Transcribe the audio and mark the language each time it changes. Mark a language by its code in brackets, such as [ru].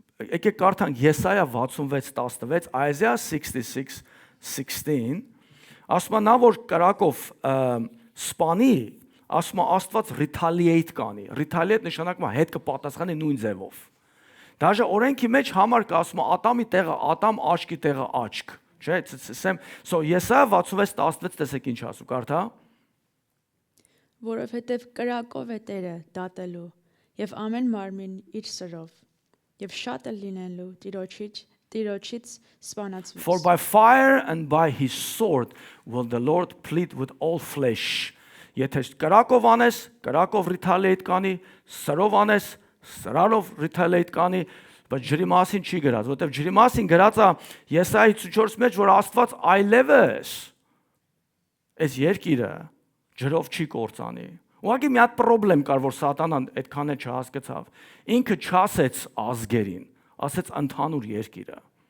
[hy] եկեք կարդանք Եսայա 66:16, Isaiah 66:16, ասում է նա որ կրակով սպանի, ասում է Աստված retaliate կանի։ Retaliate նշանակում է հետ կպատասխանի նույն ձևով։ Դաժե օրենքի մեջ համար կա ասում է Ադամի տեղը Ադամ, աչքի տեղը աչք, չէ՞։ So Եսայա 66:16 տեսեք ինչ ասում, կարդա։ Որովհետև կրակով է Տերը դատելու եւ ամեն մարմին իր սրով եւ շատ է լինելու Տիրոջից սպանածվից. [en] For by fire and by his sword will the Lord plead with all flesh. [hy] Եթե կրակով անես, կրակով retaliate կանի, սրով անես, սրալով retaliate կանի, բայց ջրի մասին չի գրած, որովհետև ջրի մասին գրած է Եսայի 54 մեջ, որ Աստված այլևս այս երկիրը ջրով չի կործանի։ Ուղղակի մի հատ խնդրեմ կար, որ Սատանան այդքան է չհասկացավ։ Ինքը չասեց ազգերին, ասեց ընդհանուր երկիրը։